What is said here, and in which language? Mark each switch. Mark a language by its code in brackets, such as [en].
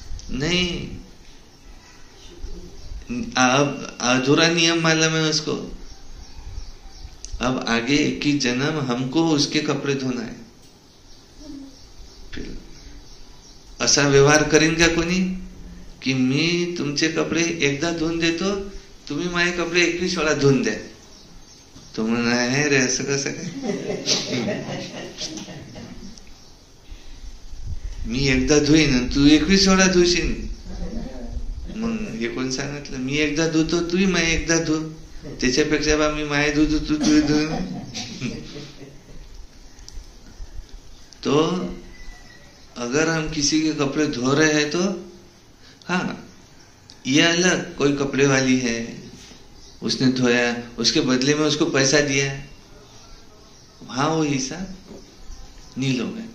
[hi] नहीं, अब अधूरा नियम मालूम है उसको. अब आगे 21 जन्म हमको उसके कपड़े धोना है. [mr] फिर असा व्यवहार करीन का कोणी की मी तुमचे कपडे एकदा धुवून देतो, तुम्ही माझे कपडे 21 वेळा धुवून द्या. तो म्हणा आहे रे, असं कसं काय? मी एकदा धुईन, तू 21 वेळा धुशील. मग हे कोण सांगितलं? मी एकदा धुतो, तूही माय एकदा धु. त्याच्यापेक्षा बा मी माय धुतो, तू धु. [hi] तो अगर हम किसी के कपड़े धो रहे हैं तो हाँ, ये अलग, कोई कपड़े वाली है, उसने धोया, उसके बदले में उसको पैसा दिया, हाँ वो हिसाब नहीं लोगे.